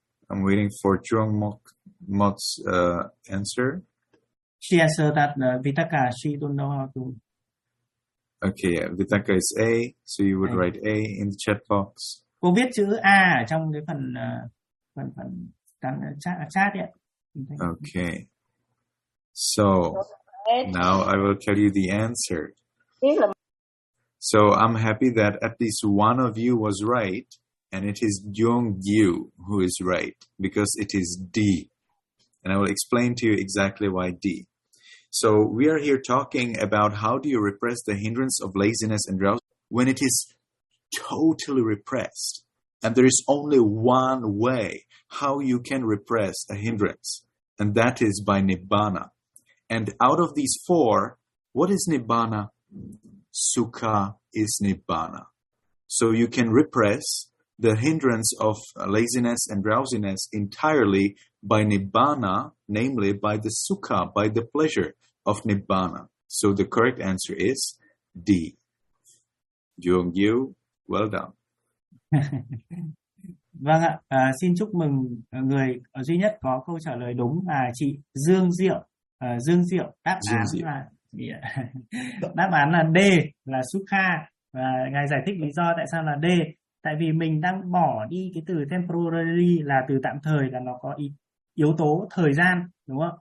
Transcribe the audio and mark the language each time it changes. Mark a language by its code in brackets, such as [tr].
[en] I'm waiting for Chuang Mok's answer. She answered that Vitaka, she don't know how to. Okay, Vitaka is A, so you would write A in the chat box. [vi] Cô viết chữ A ở trong cái phần phần phần chat chat [en] Okay. So now I will tell you the answer. [vi] ấy. [en] So I'm happy that at least one of you was right, and it is Jung Yu who is right because it is D. And I will explain to you exactly why D. So we are here talking about how do you repress the hindrance of laziness and drowsiness when it is totally repressed. And there is only one way how you can repress a hindrance, and that is by Nibbana. And out of these four, what is Nibbana? Sukha is Nibbana. So you can repress the hindrance of laziness and drowsiness entirely by Nibbana, namely by the Sukha, by the pleasure of Nibbana. So the correct answer is D. Jung Yu, well done. [vi] Vâng ạ, xin chúc mừng người duy nhất có câu trả lời đúng là chị Dương Diệu. Dương Diệu đáp án Dương Diệu. là đáp án là D là Sukha, và ngài giải thích lý do tại sao là D, tại vì mình đang bỏ đi cái từ temporary là từ tạm thời, là nó có yếu tố thời gian, đúng không?